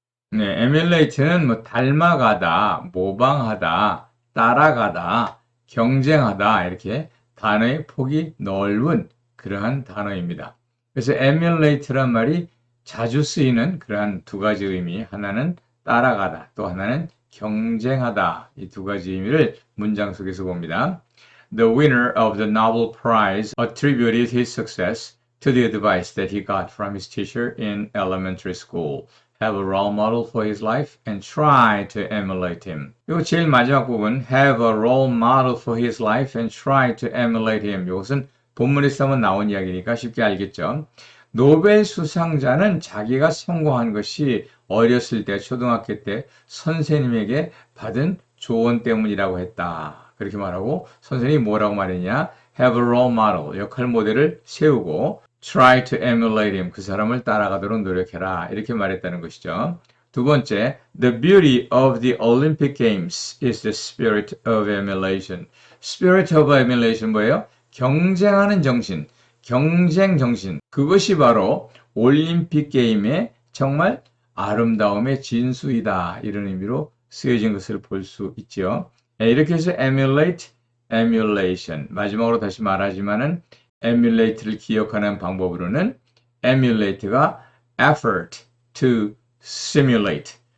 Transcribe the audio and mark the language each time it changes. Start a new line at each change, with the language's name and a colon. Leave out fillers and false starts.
Korean: 네, emulate는 뭐 닮아가다, 모방하다, 따라가다, 경쟁하다 이렇게 단어의 폭이 넓은 그러한 단어입니다. 그래서 emulate란 말이 자주 쓰이는 그러한 두 가지 의미, 하나는 따라가다, 또 하나는 경쟁하다. 이 두 가지 의미를 문장 속에서 봅니다.
English: The winner of the Nobel Prize attributed his success to the advice that he got from his teacher in elementary school. Have a role model for his life and try to emulate him.
Korean: 그리고 제일 마지막 부분,
English: have a role model for his life and try to emulate him.
Korean: 이것은 본문에서 한번 나온 이야기니까 쉽게 알겠죠. 노벨 수상자는 자기가 성공한 것이 어렸을 때, 초등학교 때 선생님에게 받은 조언 때문이라고 했다. 그렇게 말하고 선생님이 뭐라고 말했냐?
English: Have a role model,
Korean: 역할 모델을 세우고
English: try to emulate him,
Korean: 그 사람을 따라가도록 노력해라. 이렇게 말했다는 것이죠. 두 번째,
English: the beauty of the Olympic Games is the spirit of emulation. Spirit of emulation
Korean: 뭐예요? 경쟁하는 정신, 경쟁 정신. 그것이 바로 올림픽 게임의 정말 아름다움의 진수이다. 이런 의미로 쓰여진 것을 볼 수 있죠. 이렇게 해서 emulate, emulation. 마지막으로 다시 말하지만은 emulate를 기억하는 방법으로는 emulate가
English: effort to simulate.